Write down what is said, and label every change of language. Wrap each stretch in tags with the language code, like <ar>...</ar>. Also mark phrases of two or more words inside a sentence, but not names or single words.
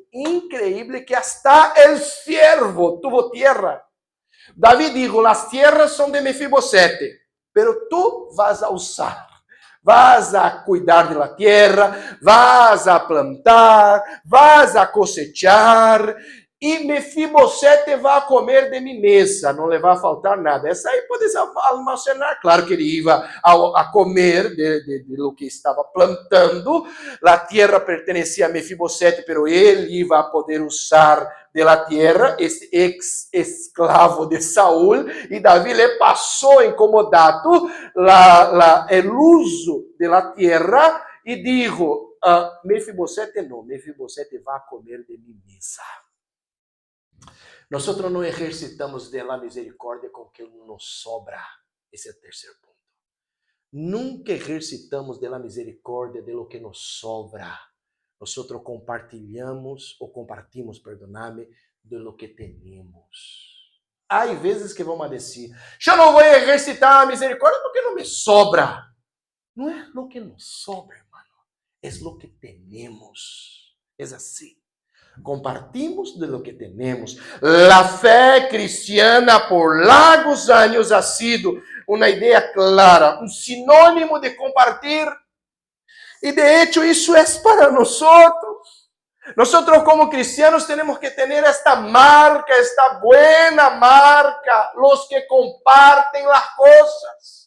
<es>Increíble que hasta el siervo tuvo tierra. David dijo, las tierras son de Mefibosete, pero tú vas a usar, vas a cuidar de la tierra, vas a plantar, vas a cosechar,</es> <pt>e Mefibosete vai comer de minha mesa, não lhe vai faltar nada. Essa aí pode almacenar. Claro que ele ia a comer</pt> <es>de lo</es> <pt>que estava plantando. A terra pertencia a Mefibosete, pero ele ia poder usar</pt> <es>de la tierra,</es> <pt>esse ex-esclavo de Saúl, e Davi le passou incomodado o uso</pt> <es>de la tierra</es> <pt>e dijo, Mefibosete não, Mefibosete vai comer de minha mesa. Nós não exercitamos</pt> <es>de la</es> <pt>misericórdia com que nos sobra. Esse é o terceiro ponto. Nunca exercitamos</pt> <es>de la</es> <pt>misericórdia</pt> <es>de lo</es> <pt>que nos sobra. Nós compartimos,</pt> <es>perdoname, de lo</es> <pt>que temos. Há vezes que vamos dizer, eu não vou exercitar a misericórdia porque não me sobra. Não é lo que nos sobra, hermano. É lo que temos. É assim.</pt> <es>compartimos de lo que tenemos. La fe cristiana por largos años ha sido una idea clara, un sinónimo de compartir. Y de hecho eso es para nosotros. Nosotros como cristianos tenemos que tener esta marca, esta buena marca, los que comparten las cosas.</es>